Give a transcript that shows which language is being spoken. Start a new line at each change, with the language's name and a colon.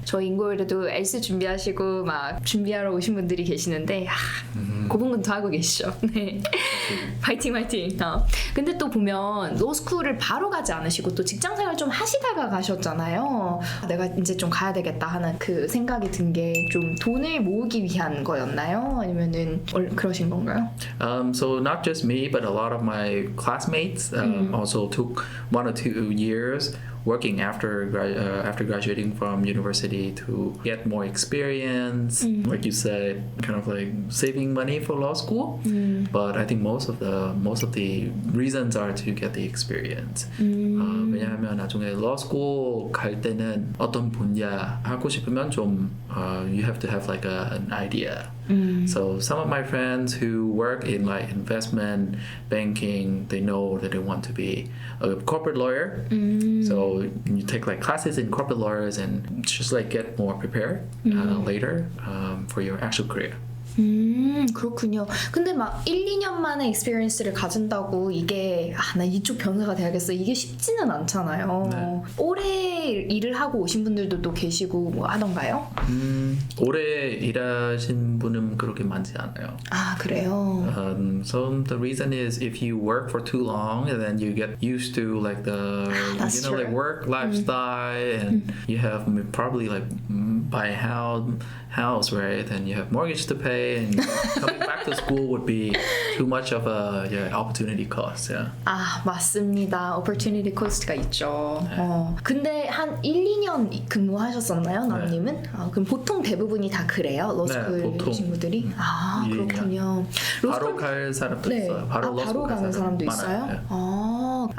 Korean: 저 인고일에도 엘스 준비하시고 막 준비하러 오신 분들이 계시는데 고분근도 하고 계시죠. 네. 파이팅. 근데 또 보면 로스쿨을 바로 가지 않으시고 또 직장생활 좀 하시다가 가셨잖아요. 내가 이제 좀 가야 되겠다 하는 그 생각이 든 게 좀 돈을 모으기 위한 거였나요? 아니면은 그러신 건가요?
English: So not just me, but a lot of my classmates also took 1 or 2 years working after graduating from university to get more experience. Like you said, kind of like saving money for law school. But I think most of the reasons are to get the experience.
Korean: 왜냐하면 나중에 law school 갈 때는 어떤 분야 하고 싶으면 좀
English: you have to have like an idea. So some of my friends who work in like investment banking, they know that they want to be a corporate lawyer. So you take like classes in corporate lawyers and just like get more prepared later for your actual career.
Korean: 그렇군요. 근데 막 1, 2년 만에 experience를 가진다고 이게 나 이쪽 변호사가 돼야겠어 이게 쉽지는 않잖아요. 네. 오래 일을 하고 오신 분들도 또 계시고 뭐 하던가요? 오래 일하신 분은 그렇게 많지 않아요. 아 그래요?
English: So the reason is if you work for too long and then you get used to like the That's true. like work lifestyle and you have probably like buy a house, right? And you have mortgage to pay and coming back to school would be too much of a opportunity cost. Yeah.
Korean: 아 맞습니다. opportunity cost가 있죠. 근데 한 1, 2년 근무하셨었나요, 남님은? 그럼 보통 대부분이 다 그래요? 로스쿨 보통. 친구들이? 아 그렇군요. 바로 갈 사람도 있어요. 바로 바로 가는 사람도 있어요? 많아요.